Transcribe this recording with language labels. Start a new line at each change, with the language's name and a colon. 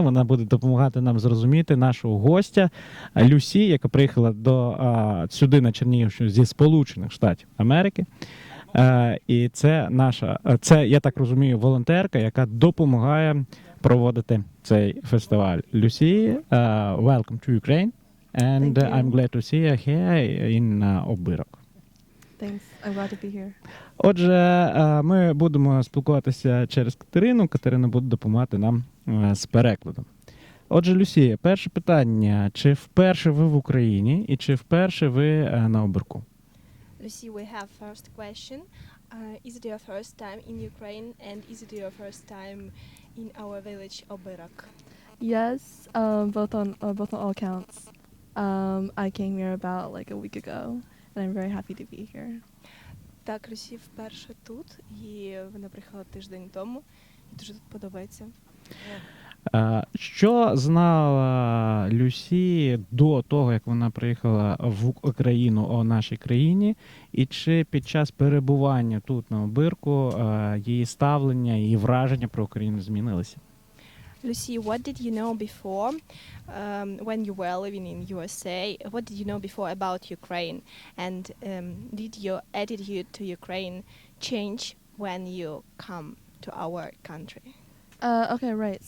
Ukrainian: Вона буде допомагати нам зрозуміти нашого гостя Люсі, яка приїхала сюди на Чернігівщину зі Сполучених Штатів Америки. І це я так розумію, волонтерка, яка допомагає проводити цей фестиваль. Люсі,
English: welcome to Ukraine, and I'm glad to see you here in Обирок. Thanks, I'm glad to be here.
Ukrainian: Отже, ми будемо спілкуватися через Катерину. Катерина буде допомагати нам з перекладом. Отже, Люсі, перше питання. Чи вперше ви в Україні і чи вперше ви на Обирку?
English: Lucy, we have first question. Is it your first time in Ukraine and is it your first time in our village Obirok? Yes, both on all counts. I came here about like a week ago, and I'm very happy to be here.
Ukrainian: Так, Люсі вперше тут, і вона приїхала тиждень тому, і дуже тут подобається. Що знала Люсі до того, як вона приїхала в Україну, о нашій країні, і чи під час перебування тут на Обирку її ставлення, її враження про Україну змінилися?
English: Lucy, what did you know before when you were living in USA? What did you know before about Ukraine? And did your attitude to Ukraine change when you come to our country? Okay, right.